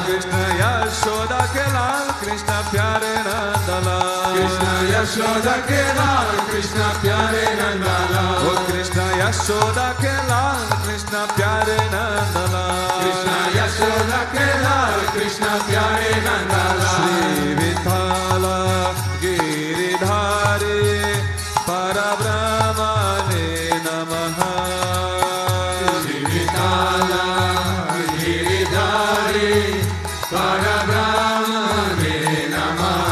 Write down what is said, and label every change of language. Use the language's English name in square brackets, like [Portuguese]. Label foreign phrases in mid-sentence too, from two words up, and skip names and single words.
[Hindi] कृष्ण यशोदा के लाल कृष्ण प्यारे नंदलाल कृष्ण यशोदा के लाल कृष्ण प्यारे नंदलाल ओ कृष्ण यशोदा के लाल कृष्ण प्यारे नंदलाल कृष्ण यशोदा के लाल कृष्ण प्यारे नंदलाल [Sanskrit] श्री विठ्ठल गिरिधारी परब्रह्मणे नमः श्री विठ्ठल गिरिधारी परब्रह्मणे नमः